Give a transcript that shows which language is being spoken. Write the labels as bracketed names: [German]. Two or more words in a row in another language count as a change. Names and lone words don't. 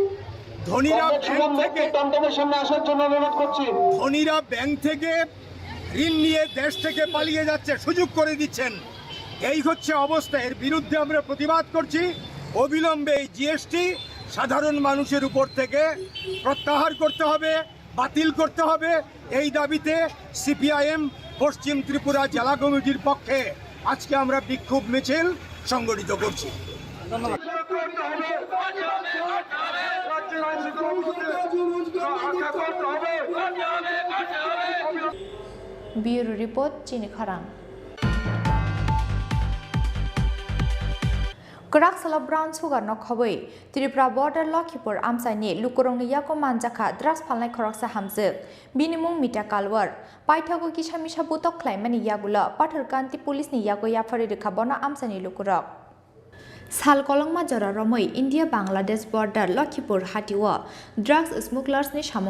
[Bangla] ঋণ নিয়ে দেশ থেকে পালিয়ে যাচ্ছে সুযোগ করে দিচ্ছেন এই হচ্ছে অবস্থা এর বিরুদ্ধে আমরা প্রতিবাদ করছি অবিলম্বে এই জিএসটি সাধারণ মানুষের উপর থেকে প্রত্যাহার করতে হবে বাতিল করতে হবে এই দাবিতে সিপিআইএম পশ্চিম ত্রিপুরা জেলা কমিটির পক্ষে আজকে আমরা বিক্ষোভ মিছিল সংগঠিত করছি [English] Bureau report [Kok Borok] চিনি খরাং Kaksaala [English] Brown Sugar [Kok Borok] no khoboi Tripura border Lokhipur Amsani Lukurongni Yako Manjaka Drugs Palnai Khoroksa Hamjuk Binimung Mita Kalwar Paithago Kishamisa Butok Klaimani Yagula Patarkanti Police ni Yago Yafari Rekabona Amsani Lukurok Sal Kolongma Jora Romoi India Bangladesh border Lokhipur Hatiwa [English] Drugs smugglers [Kok Borok] ni Samung